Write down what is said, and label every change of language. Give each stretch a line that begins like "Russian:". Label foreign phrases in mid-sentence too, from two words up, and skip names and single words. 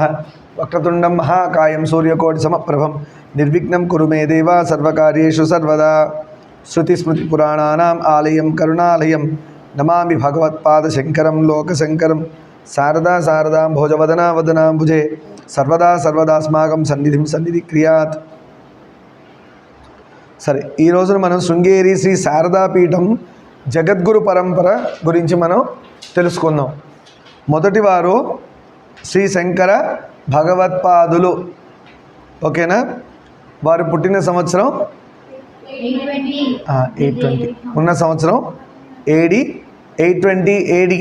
Sanskrit: वक्रतुंडं महाकायं सूर्यकोटि समप्रभं निर्विघ्नं कुरु मे देव सर्वकार्येषु सर्वदा। श्रुतिस्मृतिपुराणानाम् आलयं करुणालयं नमामि भगवत्पादशङ्करं लोकशङ्करं। शारदा शारदां भोजवदना वदनाम्बुजे सर्वदा सर्वदास्माकं सन्निधिं सन्निधिक्रियात्।
Telugu: సరే, ఈ రోజున మనం శృంగేరి శ్రీ శారదాపీఠం జగద్గురు పరంపర గురించి మనం తెలుసుకుందాం. మొదటి వారు శ్రీ శంకర భగవత్పాదులు. ఓకేనా? వారు పుట్టిన సంవత్సరం 820, ఉన్న సంవత్సరం ఏడి 820 ఏడి.